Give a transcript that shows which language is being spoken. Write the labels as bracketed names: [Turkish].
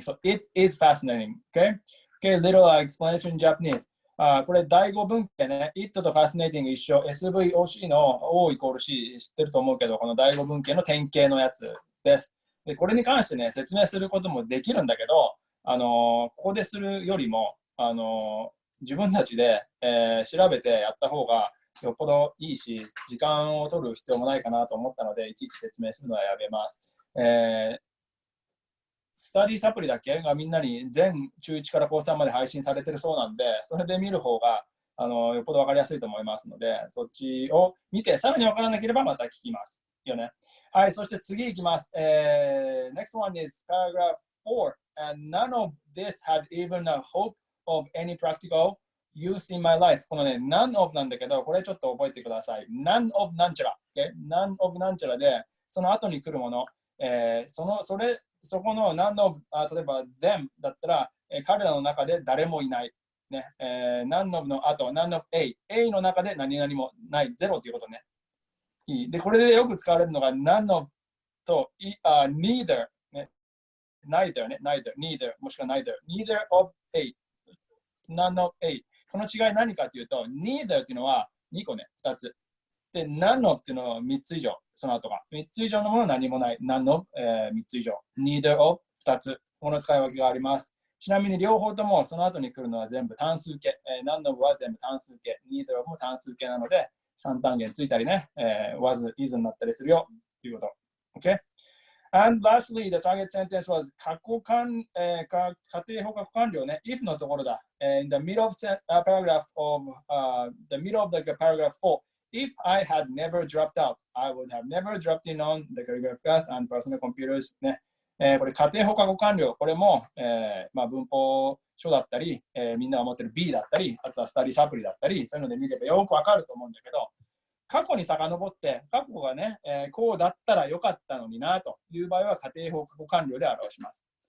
[English] So it is fascinating. Okay, okay, little explanation in Japanese. [Japanese] これ第5文型ね、it と fascinating 一緒、SVOC の O イコール C 知ってると思うけど、この第5文型の典型のやつです。で、これに関してね、説明することもできるんだけど、ここでするよりも、自分たちで、調べてやった方がよっぽどいいし、時間を取る必要もないかなと思ったので、いちいち説明するのはやめます。スタディサプリだけがみんなに全中1から高3まで配信されてるそうなんで、それで見る方がよっぽど分かりやすいと思いますので、そっちを見て、さらに分からなければまた聞きます。よね。はい、そして次いきます。 [English] Next one is paragraph 4. And none of this had even a hope of any practical use in my life. [Japanese] このね、none of なんだけど、これちょっと覚えてください。none of なんちゃら。 [English] Okay? [Japanese] none of なんちゃらで、その後に来るもの、そこの none of、例えば them だったら、彼らの中で誰もいない。ねnone of の後、none of A。A の中で何々もない。ゼロということね。で、これでよく使われるのが none of と、neither、ね。 neither ね。 neither もしくは neither of A。none of A。この違い何かというと、neither っていうのは2個ね、2つ。で、none of っていうのは3つ以上、その後が。3つ以上のものは何もない。 none of、3つ以上。neither of 2つ。この使い分けがあります。ちなみに両方ともその後に来るのは全部単数形。 none of は全部単数形。neither of も単数形なので、3単元ついたりね、was、is になったりするよということ。 [English] Okay? And lastly, the target sentence was [Japanese] 家庭捕獲完了ね。 if のところだ。 [English] in the middle of paragraph of the middle of the paragraph 4. If I had never dropped out, I would have never dropped in on the calligraphy class and personal computers ね。 [Japanese] これ家庭放課後完了、これも、文法書だったり、みんなが持ってる B だったり、あとはスタディサプリだったり、そういうので見ればよくわかると思うんだけど、過去に遡って、過去がね、こうだったらよかったのになという場合は家庭放課後完了で表します。